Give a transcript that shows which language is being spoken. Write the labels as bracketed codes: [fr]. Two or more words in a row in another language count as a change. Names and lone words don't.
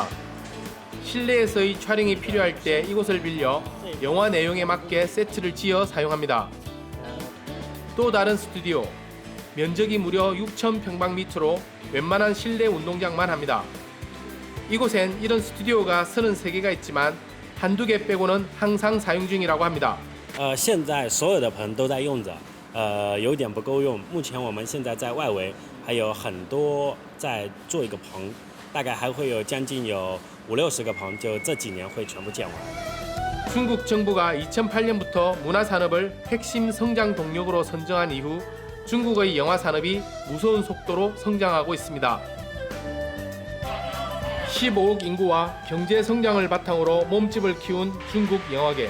[ko] 실내에서의 촬영이 필요할 때 이곳을 빌려 영화 내용에 맞게 세트를 지어 사용합니다. 또 다른 스튜디오, 면적이 무려 6,000평방미터로 웬만한 실내 운동장만 합니다. 이곳엔 이런 스튜디오가 33개가 있지만 한두 개 빼고는 항상 사용 중이라고 합니다. [zh] 现在所有的棚都在用着，有点不够用。目前我们现在在外围还有很多在做一个棚，大概还会有将近有50-60个棚，就这几年会全部建完。 [ko] 중국 정부가 2008년부터 문화산업을 핵심 성장 동력으로 선정한 이후 중국의 영화 산업이 무서운 속도로 성장하고 있습니다. 15억 인구와 경제 성장을 바탕으로 몸집을 키운 중국 영화계.